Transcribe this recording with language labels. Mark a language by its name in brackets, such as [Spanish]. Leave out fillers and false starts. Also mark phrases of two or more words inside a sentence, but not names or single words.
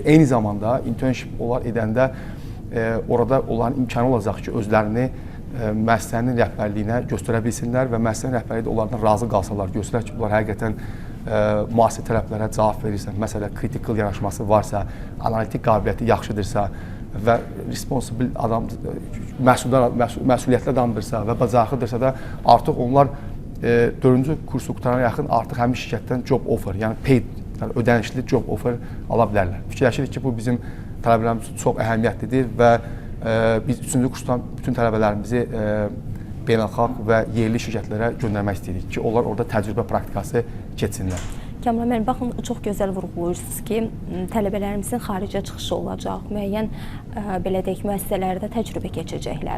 [Azerbaijani] Eyni zamanda internship onlar edəndə orada onların imkanı olacaq ki, özlərini müəssisənin rəhbərliyinə göstərə bilsinlər və müəssisənin rəhbərliyi də onlardan razı qalsalar, göstərər ki, bunlar həqiqətən müasir tələblərə cavab verirsə, məsələn, critical yanaşması varsa, analitik qabiliyyəti yaxşıdırsa və responsible adam, məsuliyyətli adamdırsa və bacarıqlıdırsa da artıq onlar 4-cü kursu qutarana yaxın artıq həmin şirkətdən [English] job offer, [Azerbaijani] yəni paid, yəni ödənişli [English] job offer [Azerbaijani] ala bilərlər. Fikirləşirik ki, bu bizim tələbələrimiz üçün çox əhəmiyyətlidir və biz 3-cü kursdan bütün tələbələrimizi beynəlxalq və yerli şirkətlərə göndərmək istəyirik ki, onlar orada təcrübə praktikası keçsinlər. Kamran müəllim, baxın, çox gözəl vurğulayırsınız ki, tələbələrimizin xaricə çıxışı olacaq, müəyyən belə deyək, müəssisələrdə təcrübə keçəcəklər.